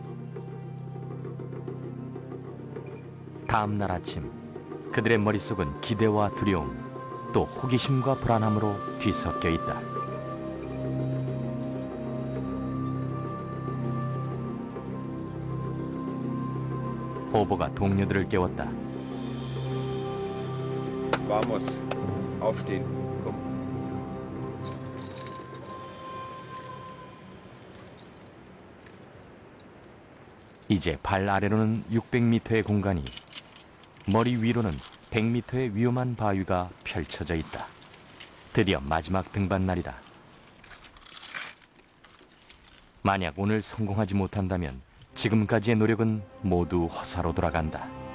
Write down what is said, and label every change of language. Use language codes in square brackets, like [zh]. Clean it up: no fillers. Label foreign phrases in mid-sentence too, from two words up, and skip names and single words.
[ko] 다음 날 아침, 그들의 머릿속은 기대와 두려움, 또 호기심과 불안함으로 뒤섞여 있다. 호버가 동료들을 깨웠다. [es] Vamos, [de] aufstehen, komm. [ko] 이제 발 아래로는 600m의 공간이, 머리 위로는 100m의 위험한 바위가 펼쳐져 있다. 드디어 마지막 등반 날이다. 만약 오늘 성공하지 못한다면 지금까지의 노력은 모두 허사로 돌아간다.